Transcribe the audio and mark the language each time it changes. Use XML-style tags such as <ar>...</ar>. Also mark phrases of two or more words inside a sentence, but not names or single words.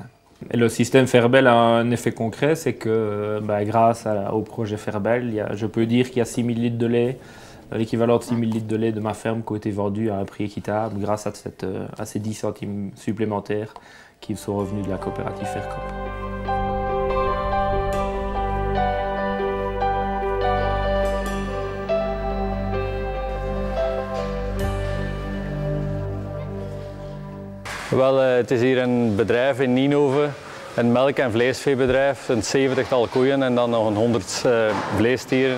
<fr>Et le système Ferbel a un effet concret, c'est que grâce au projet Ferbel, je peux dire qu'il y a 6000 litres de lait, l'équivalent de 6000 litres de lait de ma ferme qui ont été vendus à un prix équitable grâce à ces 10 centimes supplémentaires qui sont revenus de la coopérative Faircoop.</fr> <nl>Het is hier een bedrijf in Nienhoven, een melk- en vleesveebedrijf, een 70-tal koeien en dan nog een 100 vleesdieren.</nl>